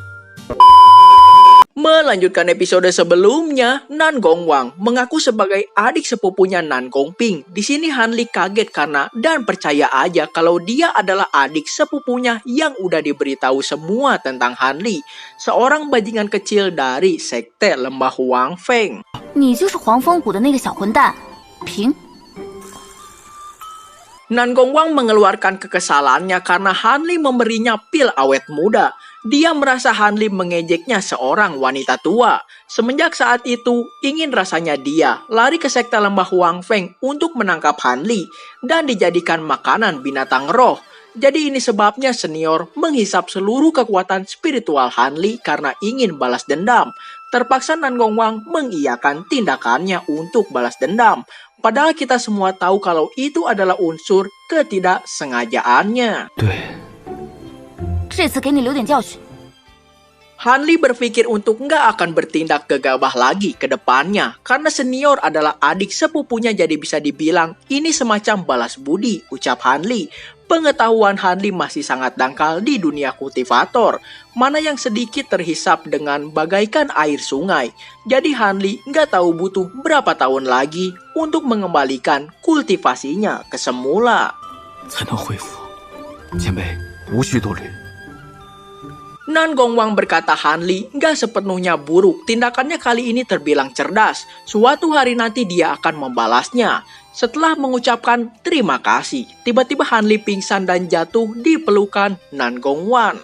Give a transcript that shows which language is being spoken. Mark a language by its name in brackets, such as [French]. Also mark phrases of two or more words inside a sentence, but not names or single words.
[Indonesian] Melanjutkan episode sebelumnya, Nan Gongwang mengaku sebagai adik sepupunya Nan Gongping. Di sini Hanli kaget karena dan percaya aja kalau dia adalah adik sepupunya yang udah diberitahu semua tentang Hanli, seorang bajingan kecil dari sekte lembah Huang Feng. [Chinese] 你就是黄风谷的那个小混蛋，平。 [Indonesian] Nan Gongwang mengeluarkan kekesalannya karena Hanli memberinya pil awet muda. Dia merasa Hanli mengejeknya seorang wanita tua. Semenjak saat itu, ingin rasanya dia lari ke sekte lembah Huang Feng untuk menangkap Hanli dan dijadikan makanan binatang roh. Jadi ini sebabnya senior menghisap seluruh kekuatan spiritual Hanli karena ingin balas dendam. Terpaksa Nan Gongwang mengiyakan tindakannya untuk balas dendam. Padahal kita semua tahu kalau itu adalah unsur ketidaksengajaannya. [Chinese] 对，这次给你留点教训。 [Indonesian] Hanli berpikir untuk nggak akan bertindak gegabah lagi ke depannya. Karena senior adalah adik sepupunya jadi bisa dibilang ini semacam balas budi, ucap Hanli. Pengetahuan Hanli masih sangat dangkal di dunia kultivator. Mana yang sedikit terhisap dengan bagaikan air sungai. Jadi Hanli nggak tahu butuh berapa tahun lagi untuk mengembalikan kultivasinya ke semula. [Chinese] 才能恢复。前辈无需多虑。 [Indonesian] Nan Gongwang berkata Hanli nggak sepenuhnya buruk. Tindakannya kali ini terbilang cerdas. Suatu hari nanti dia akan membalasnya. Setelah mengucapkan terima kasih, tiba-tiba Hanli pingsan dan jatuh di pelukan Nan Gongwang.